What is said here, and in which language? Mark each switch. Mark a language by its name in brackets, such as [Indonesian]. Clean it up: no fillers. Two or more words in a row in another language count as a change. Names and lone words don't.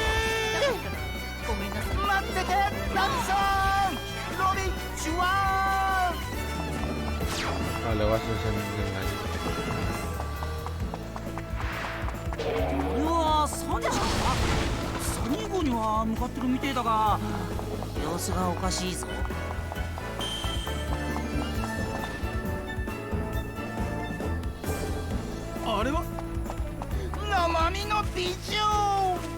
[Japanese] 待ってて、ラムさん。ロビッチは。 [Spanish] Vale, vas a ser un engaño. [Japanese] これはサニーか。サニー号には向かってるみてえだが、様子がおかしいぞ。あれは生身の美女。